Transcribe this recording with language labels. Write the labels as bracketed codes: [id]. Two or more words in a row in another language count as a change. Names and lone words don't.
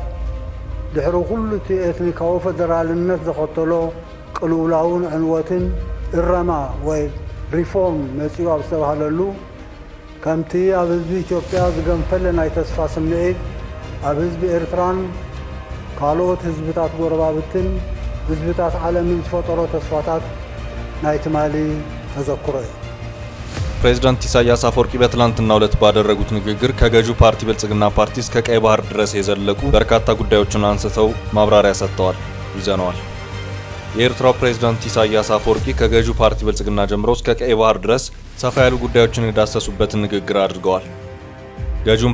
[ti] ድሕሪ ኩሉ እቲ ኤትኒካዊ ፌደራልነት ዘኸተሎ ቅልውላውን ዕንወትን እረማ ወይ ሪፎርም መጺኡ ኣብ ዝተባሃለሉ ከምቲ ኣብ ህዝቢ ኢትዮጵያ ዝገንፈለ ናይ ተስፋ ስምዒት ኣብ ህዝቢ ኤርትራን ካልኦት ህዝብታት ጎረባብትን ህዝብታት ዓለምን ዝፈጠሮ ተስፋታት ናይ ትማሊ ተዘክሮ እዩ። [am] ፕሬዝዳንት ኢሳያስ አፈወርቂ በትላንትናው ዕለት ባደረጉት ንግግር ከገዢው ፓርቲ ብልጽግና ፓርቲ እስከ ቀይ ባህር ድረስ የዘለቁ በርካታ ጉዳዮችን አንስተው ማብራሪያ ሰጥተዋል ይዘነዋል። የኤርትራው ፕሬዝዳንት ኢሳያስ አፈወርቂ ከገዢው ፓርቲ ብልጽግና ጀምሮ እስከ ቀይ ባህር ድረስ ሰፋ ያሉ ጉዳዮችን የዳሰሱበትን ንግግር አድርገዋል። ገዢውን